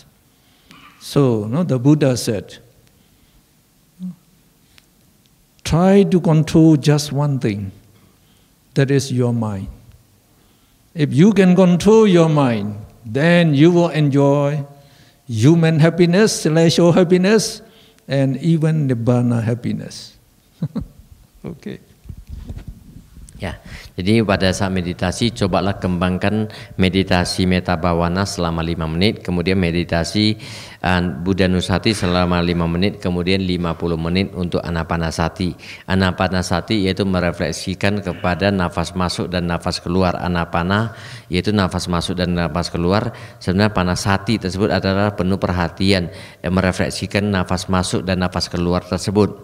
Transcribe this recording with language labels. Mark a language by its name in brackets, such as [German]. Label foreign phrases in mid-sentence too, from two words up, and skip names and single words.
[English] So the Buddha said, try to control just one thing, that is your mind. If you can control your mind, then you will enjoy human happiness, celestial happiness, and even Nibbana happiness. Okay. [Indonesian] Ya, jadi pada saat meditasi cobalah kembangkan meditasi [Pali] metta bhavana [Indonesian] selama 5 menit, kemudian meditasi [Pali] Buddha Nusati [Indonesian] selama 5 menit, kemudian 50 menit untuk anapanasati. Anapanasati yaitu merefleksikan kepada nafas masuk dan nafas keluar. Anapana yaitu nafas masuk dan nafas keluar. Sebenarnya panasati tersebut adalah penuh perhatian yang merefleksikan nafas masuk dan nafas keluar tersebut.